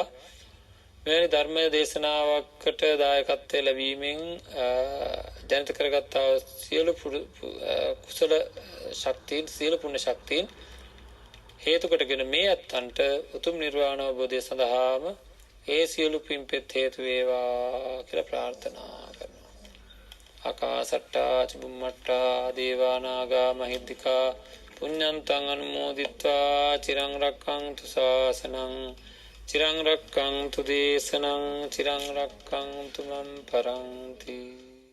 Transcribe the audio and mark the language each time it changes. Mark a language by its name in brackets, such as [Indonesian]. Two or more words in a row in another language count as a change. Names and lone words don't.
[Sinhala] මෙවැනි ධර්ම දේශනාවකට දායකත්වය ලැබීමෙන් ජනිත කරගත්තා සියලු කුසල ශක්තියින්, සියලු පුණ්‍ය ශක්තියින් හේතු කොටගෙන මේ අත්තන්ට උතුම් නිර්වාණ අවබෝධය සඳහාම ඒ සියලු පින්පෙත් හේතු වේවා කියලා ප්‍රාර්ථනා කරනවා. [Pali] ආකාසට්ටා චුම්මට්ටා දේවා නාග මහිද්దికා පුඤ්ඤන්තං අනුමෝදිත්වා චිරං රක්ඛන්තු ශාසනං චිරං රක්ඛන්තු දේශනං චිරං රක්ඛන්තු මම් පරන්ති.